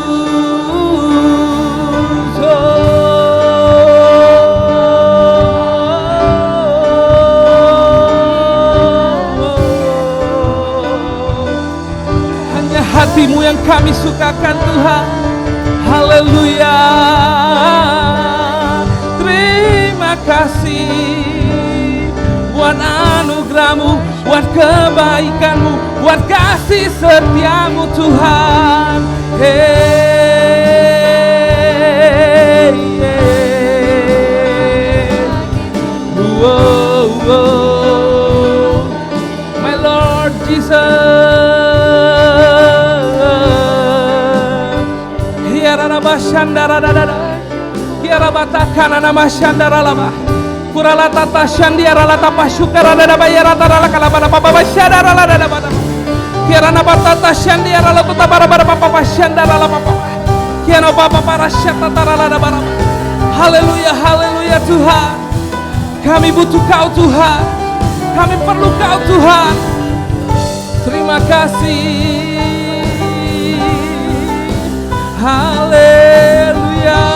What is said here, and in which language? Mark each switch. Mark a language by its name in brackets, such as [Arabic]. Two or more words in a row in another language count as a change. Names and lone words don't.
[Indonesian] Hati-Mu yang kami sukakan Tuhan. Haleluya. Terima kasih buat anugerah-Mu, buat kebaikan-Mu, buat kasih setia-Mu Tuhan. Hey, hey. Oh, oh. [English] My Lord Jesus. Shandara dada, kiara batakan nama shandara lama, kurala tata shandiara lata pasukara dada bayara tara kalabara papa shandara lada dada, kiara nama tata shandiara lata tabara bara papa shandara lama papa, kiara papa para syata tara lada bara. [Indonesian] Haleluya, haleluya Tuhan. Kami butuh Kau Tuhan, kami perlu Kau Tuhan. Terima kasih. Haleluya.